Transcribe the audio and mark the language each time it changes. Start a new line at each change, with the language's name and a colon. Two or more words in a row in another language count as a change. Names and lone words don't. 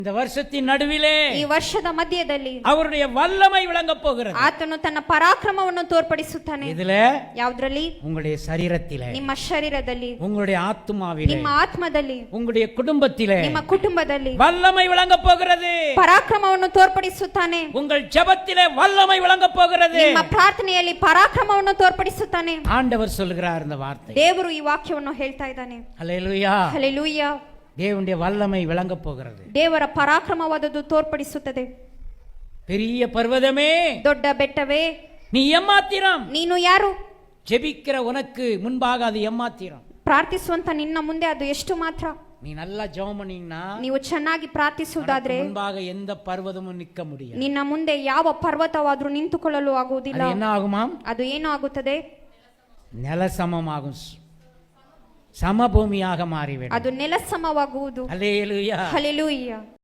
Tamil: இந்த வருஷத்தின் நடுவிலே
Kannada: ಈ ವರ್ಷದ ಮಧ್ಯದಲ್ಲಿ
Tamil: அவருடைய வல்லமை விளங்க போகிறது.
Kannada: ಆತನು ತನ್ನ ಪರಾಕ್ರಮವನ್ನು ತೋರ್ಪಡಿಸುತ್ತಾನೆ.
Tamil: இதுல
Kannada: ಯಾವುದರಲ್ಲಿ?
Tamil: உங்களுடைய சரீரத்திலே,
Kannada: ನಿಮ್ಮ ಶರೀರದಲ್ಲಿ,
Tamil: உங்களுடைய ஆத்துமாவிலே,
Kannada: ನಿಮ್ಮ ಆತ್ಮದಲ್ಲಿ,
Tamil: உங்களுடைய குடும்பத்திலே
Kannada: ನಿಮ್ಮ ಕುಟುಂಬದಲ್ಲಿ
Tamil: வல்லமை விளங்க போகிறது.
Kannada: ಪರಾಕ್ರಮವನ್ನು ತೋರ್ಪಡಿಸುತ್ತಾನೆ.
Tamil: உங்கள் ஜெபத்திலே வல்லமை விளங்க போகிறது.
Kannada: ನಿಮ್ಮ ಪ್ರಾರ್ಥನೆಯಲ್ಲಿ ಪರಾಕ್ರಮವನ್ನು ತೋರ್ಪಡಿಸುತ್ತಾನೆ.
Tamil: ஆண்டவர் சொல்கிறார் இந்த வார்த்தை.
Kannada: ದೇವರು ಈ ವಾಕ್ಯವನ್ನು ಹೇಳ್ತಾ ಇದ್ದಾನೆ.
Tamil: ஹல்லேலூயா.
Kannada: ಹಲ್ಲೆಲೂಯಾ.
Tamil: தேவனுடைய வல்லமை விளங்க போகிறது.
Kannada: ದೇವರ ಪರಾಕ್ರಮವಾದದ್ದು ತೋರ್ಪಡಿಸುತ್ತದೆ.
Tamil: பெரிய பர்வதமே,
Kannada: ದೊಡ್ಡ ಬೆಟ್ಟವೇ,
Tamil: நீ எம்மாத்திரம்.
Kannada: ನೀನು ಯಾರು?
Tamil: ஜெபிக்கிற உனக்கு முன்பாக அது எம்மாத்திரம்.
Kannada: ಪ್ರಾರ್ಥಿಸುವಂತ ನಿನ್ನ ಮುಂದೆ ಅದು ಎಷ್ಟು ಮಾತ್ರ.
Tamil: நீ நல்லா ஜெபம் பண்ணீங்கன்னா
Kannada: ನೀವು ಚೆನ್ನಾಗಿ ಪ್ರಾರ್ಥಿಸುವುದಾದ್ರೆ
Tamil: முன்பாக எந்த பர்வதமும் நிற்க முடியாது.
Kannada: ನಿನ್ನ ಮುಂದೆ ಯಾವ ಪರ್ವತವಾದ್ರೂ ನಿಂತುಕೊಳ್ಳಲು ಆಗುವುದಿಲ್ಲ.
Tamil: அது என்ன ஆகுமாம்?
Kannada: ಅದು ಏನು ಆಗುತ್ತದೆ? நிலசமமாகும், ಸಮಭೂಮಿಯಾಗ ಮಾರಿವೆ. ಅದು ನೆಲಸಮವಾಗುವುದು. ಹಲ್ಲೆಲೂಯಾ. ಹಲ್ಲೆಲೂಯಾ.